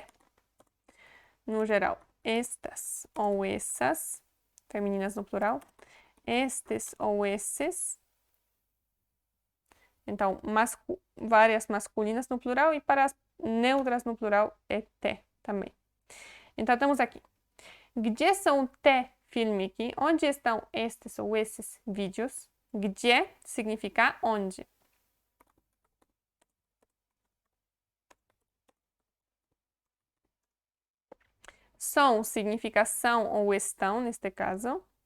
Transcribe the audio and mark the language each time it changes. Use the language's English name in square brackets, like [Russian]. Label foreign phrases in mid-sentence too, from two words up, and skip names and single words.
[Portuguese] No geral, estas ou essas, femininas no plural. Estes ou esses. Então, várias masculinas no plural e para as neutras no plural é te também. Então, temos aqui. [Polish] Gdzie są te filmiki? [Portuguese] Onde estão estes ou esses vídeos? Gdzie significa onde. São significa são ou estão, neste caso.